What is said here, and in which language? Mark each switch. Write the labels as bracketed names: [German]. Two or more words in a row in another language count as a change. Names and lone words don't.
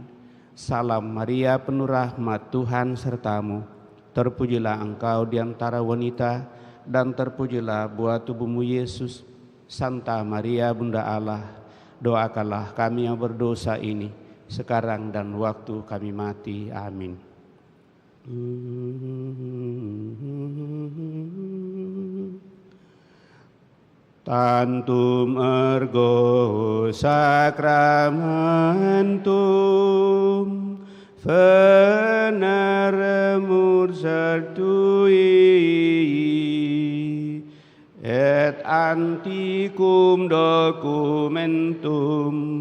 [Indonesian] Salam Maria, penuh rahmat, Tuhan sertamu. Terpujilah Engkau di antara wanita, dan terpujilah buah tubuh-Mu Yesus. Santa Maria Bunda Allah, doakanlah kami yang berdosa ini, sekarang dan waktu kami mati. Amin. [Latin] Tantum ergo sacramentum veneremur certui et antiquum documentum